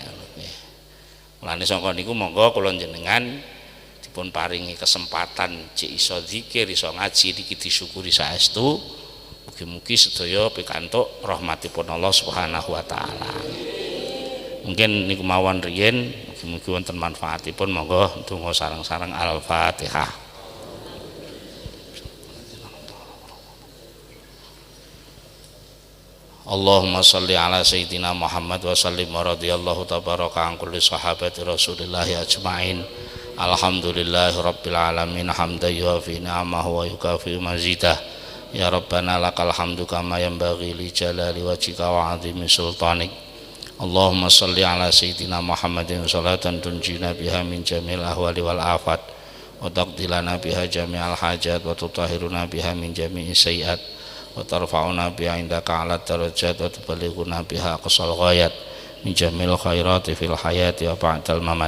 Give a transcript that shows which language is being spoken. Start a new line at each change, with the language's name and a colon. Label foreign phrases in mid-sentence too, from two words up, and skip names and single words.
Javanese: Mulane saka niku monggo kula njenengan dipun paringi kesempatan cek iso zikir, iso ngaji niki disyukuri saestu. Mugi-mugi sedaya pikantuk rahmatipun Allah
Arabic: سبحانه وتعالى.
Javanese: Mungkin niku mawon riyin, mugi-mugi wonten manfaatipun. Monggo donga sareng-sareng Al-Fatihah.
Arabic: اللهم صل على سيدنا محمد وسلم ورضي الله تبارك عن كل صحابة رسول الله أجمعين. الحمد لله رب العالمين حمدا يوافي نعمه ويكافئ مزيده. يا ربنا لك الحمد كما ينبغي لجلال وجهك وعظيم سلطانك. اللهم صل على سيدنا محمد صلاة تنجينا بها من جميع الأهوال والآفات وتقضي لنا بها جميع الحاجات وتطهرنا بها من جميع السيئات وترفعنا بها عندك أعلى الدرجات وتبلغنا بها أقصى الغايات من جميع الخيرات في الحياة وبعد الممات.